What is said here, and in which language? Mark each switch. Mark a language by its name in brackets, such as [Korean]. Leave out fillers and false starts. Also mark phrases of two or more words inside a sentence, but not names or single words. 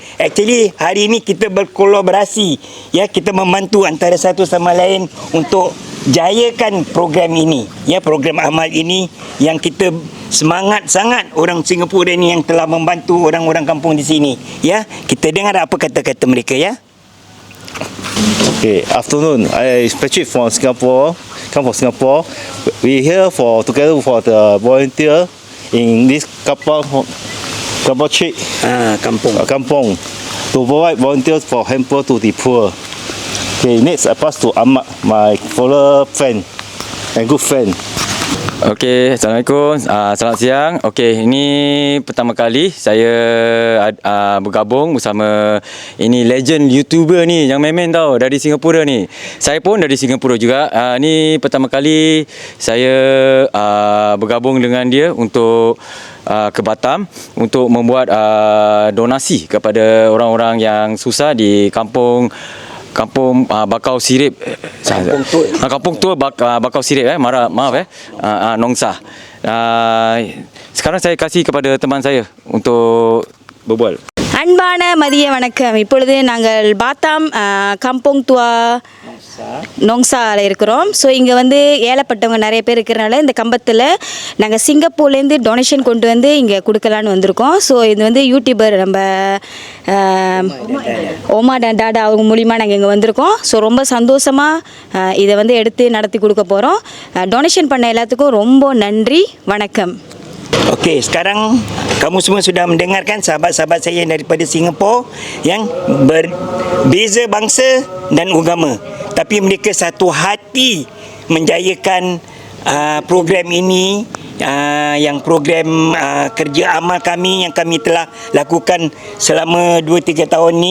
[Malay] Actually hari ini kita berkolaborasi, ya, kita membantu antara satu sama lain untuk jayakan program ini, ya, program amal ini yang kita semangat sangat orang Singapura ni yang telah membantu orang-orang kampung di sini, ya. Kita dengar apa kata-kata mereka, ya. [English] Okay, afternoon. I Patrick from Singapore. Come from Singapore. We here together for the volunteer in this kampung trip. Kampung to provide volunteers for hamper to the poor. Okay, next I pass to Ahmad, my follower friend and good friend. [Malay] Okey, Assalamualaikum. Selamat siang. Okey, ini pertama kali saya bergabung bersama ini [English] legend YouTuber [Malay] ni yang main-main tau dari Singapura ni. Saya pun dari Singapura juga. Ni pertama kali saya bergabung dengan dia untuk ke Batam untuk membuat donasi kepada orang-orang yang susah di Kampung Bakau Sirip. Kampung Tua Bakau Sirip Nong Sah. Sekarang saya kasih kepada teman saya untuk berbual. [Tamil] அன்பான மதிய வணக்கம். இப்பொழுது நாங்கள் பாத்தாம் கம்போங் துவா நோங்சால இருக்கிறோம். ஸோ இங்கே வந்து ஏழைப்பட்டவங்க நிறைய பேர் இருக்கிறனால இந்த கம்பத்தில் நாங்கள் சிங்கப்பூர்லேருந்து டொனேஷன் கொண்டு வந்து இங்கே கொடுக்கலான்னு வந்திருக்கோம். ஸோ இது வந்து யூடியூபர் நம்ம ஓமா டாடா அவங்க மூலிமா நாங்கள் இங்கே வந்திருக்கோம். ஸோ ரொம்ப சந்தோஷமாக இதை வந்து எடுத்து நடத்தி கொடுக்க போகிறோம். டொனேஷன் பண்ண எல்லாத்துக்கும் ரொம்ப நன்றி. வணக்கம். [Malay] Okey, sekarang kamu semua sudah mendengarkan sahabat-sahabat saya daripada Singapura yang berbeza bangsa dan agama, tapi mereka satu hati menjayakan program ini, yang program kerja amal kami yang kami telah lakukan selama 2-3 tahun ni.